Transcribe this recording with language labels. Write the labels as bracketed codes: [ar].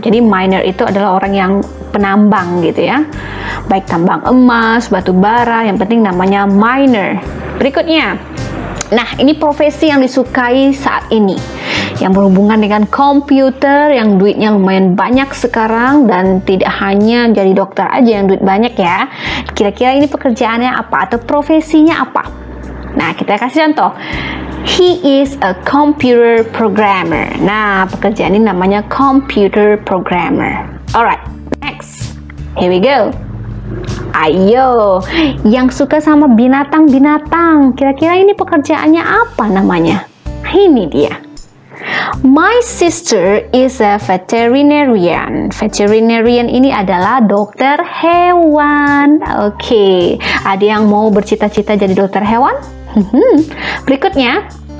[id] Jadi miner itu adalah orang yang penambang gitu ya. Baik tambang emas, batu bara, yang penting namanya miner. Berikutnya. Nah, ini profesi yang disukai saat ini. Yang berhubungan dengan komputer, yang duitnya lumayan banyak sekarang, dan tidak hanya jadi dokter aja yang duit banyak ya. Kira-kira ini pekerjaannya apa atau profesinya apa? Nah, kita kasih contoh. [en] He is a computer programmer. [id] Nah, pekerjaan ini namanya computer programmer. [en] Alright, next. Here we go. [id] Ayo, yang suka sama binatang-binatang, kira-kira ini pekerjaannya apa namanya? Ini dia. [en] My sister is a veterinarian. [id] Veterinarian ini adalah dokter hewan. Oke, ada yang mau bercita-cita jadi dokter hewan? Berikutnya.